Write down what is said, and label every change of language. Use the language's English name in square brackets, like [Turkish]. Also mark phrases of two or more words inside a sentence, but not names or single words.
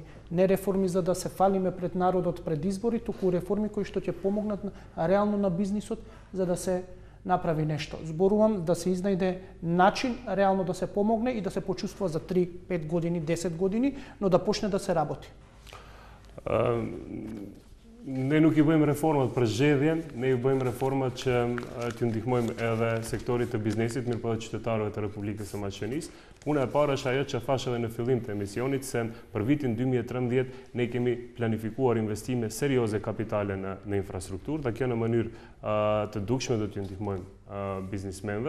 [Macedonian] Не реформи за да се фалиме пред народот пред избори, туку реформи кои што ќе помогнат реално на бизнисот за да се направи нешто. Зборувам да се изнајде начин реално да се помогне и да се почувствува за 3, 5 години, 10 години, но да почне да се работи. [Albanian] Ne nuk I bëjmë reformat për zgjedhje, ne I bëjmë reformat që t'ju ndihmojmë edhe sektorit të biznesit, mirë po edhe qytetarëve të Republikës së Maqedonisë. Puna e parë është ajo që thash edhe në fillim të emisionit, se për vitin 2013 ne kemi planifikuar investime serioze kapitale në infrastrukturë, dhe kjo në mënyrë të dukshme do t'ju ndihmojmë biznismenve.